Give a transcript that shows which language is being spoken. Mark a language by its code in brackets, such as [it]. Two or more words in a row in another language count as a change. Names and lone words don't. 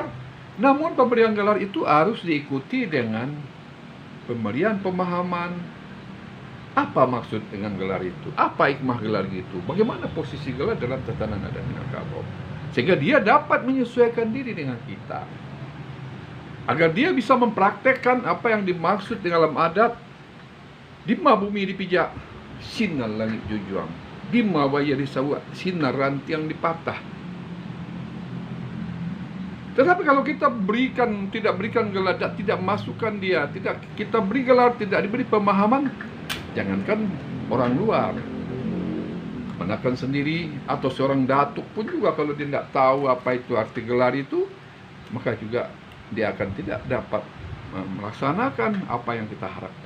[id] Namun pemberian gelar itu harus diikuti dengan pemberian pemahaman. Apa maksud dengan gelar itu? Apa hikmah gelar itu? Bagaimana posisi gelar dalam tatanan adat Minangkabau? Sehingga dia dapat menyesuaikan diri dengan kita. Agar dia bisa mempraktekkan apa yang dimaksud dalam adat. [min] Dima bumi dipijak, sinar langit jujuang. Dima waya disawat, sinar rantiang dipatah. [id] Tetapi kalau kita tidak berikan gelar, tidak masukkan dia, tidak kita beri gelar, tidak diberi pemahaman, jangankan orang luar, keponakan sendiri atau seorang datuk pun juga kalau dia tidak tahu apa itu arti gelar itu, maka juga dia akan tidak dapat melaksanakan apa yang kita harapkan.